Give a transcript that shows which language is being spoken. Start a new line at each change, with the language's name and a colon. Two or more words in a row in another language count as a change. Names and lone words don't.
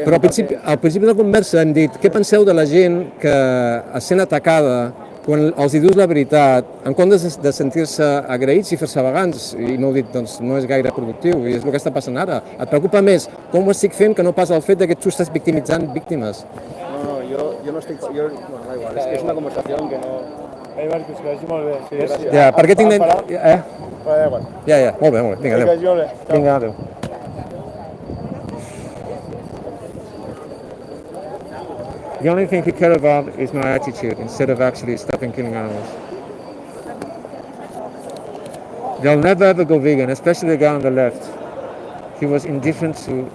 Catalan: Però al principi de la conversa hem dit què penseu de la gent que es sent atacada quan els dius la veritat, en comptes de sentir-se agraïts i fer-se vegans, i no ho dic, doncs no és gaire productiu, i és el que està passant ara. Et preocupa més com ho estic fent que no pas el fet que tu estàs victimitzant víctimes. No, jo no estic...
Spanish: Bueno, da igual,
Catalan: és una conversació que no... Marcus, que vagi molt bé. Sí, ja, per què tinc... Ja, molt bé. Vinga, adéu. Vinga, adéu.
English: The only thing he cared about is my attitude instead of actually stopping killing animals. They'll never ever go vegan, especially the guy on the left. He was indifferent to...